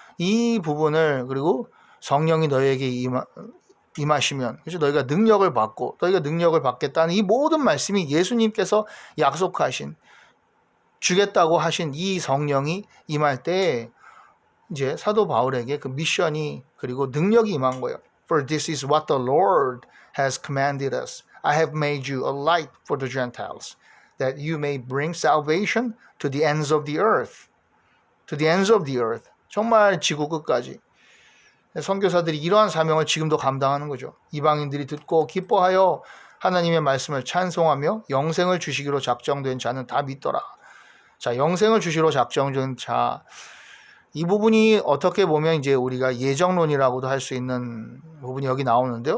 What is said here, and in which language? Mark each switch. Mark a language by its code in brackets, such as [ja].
[ko] 이 부분을, 그리고 성령이 너희에게 임하시면, 그렇죠, 너희가 능력을 받고, 너희가 능력을 받겠다는 이 모든 말씀이 예수님께서 약속하신, 주겠다고 하신 이 성령이 임할 때 이제 사도 바울에게 그 미션이, 그리고 능력이 임한 거예요. [en] For this is what the Lord has commanded us. I have made you a light for the Gentiles, that you may bring salvation to the ends of the earth. To the ends of the earth. [ko] 정말 지구 끝까지. 선교사들이 이러한 사명을 지금도 감당하는 거죠. 이방인들이 듣고 기뻐하여 하나님의 말씀을 찬송하며 영생을 주시기로 작정된 자는 다 믿더라. 자, 영생을 주시로 작정된 자, 이 부분이 어떻게 보면 이제 우리가 예정론이라고도 할 수 있는 부분이 여기 나오는데요.